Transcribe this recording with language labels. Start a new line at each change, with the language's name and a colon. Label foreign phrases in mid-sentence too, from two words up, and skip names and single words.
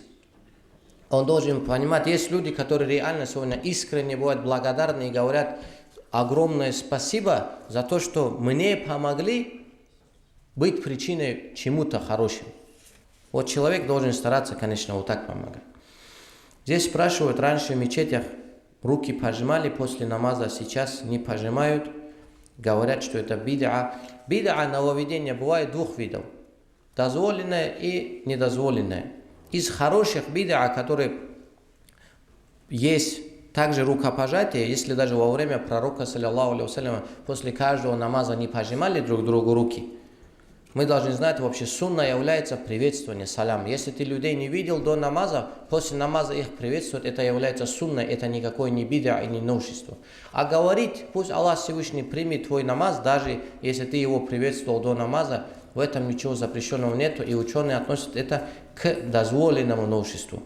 Russian: Он должен понимать, есть люди, которые реально сегодня искренне бывают благодарны и говорят огромное спасибо за то, что мне помогли быть причиной чему-то хорошему. Вот человек должен стараться, конечно, вот так помогать. Здесь спрашивают, раньше в мечетях руки пожимали после намаза, сейчас не пожимают. Говорят, что это бид'a. Бид'a, нововведение, бывает двух видов. Дозволенное и недозволенное. Из хороших бид'a, которые есть также рукопожатие, если даже во время пророка,
Arabic: صلى الله عليه وسلم,
Russian: после каждого намаза не пожимали друг другу руки, мы должны знать, вообще сунна является приветствование, салям. Если ты людей не видел до намаза, после намаза их приветствовать, это является сунной, это никакой не бид'a и не новшество. А говорить, пусть Аллах Всевышний примет твой намаз, даже если ты его приветствовал до намаза, в этом ничего запрещенного нету, и ученые относят это к дозволенному новшеству.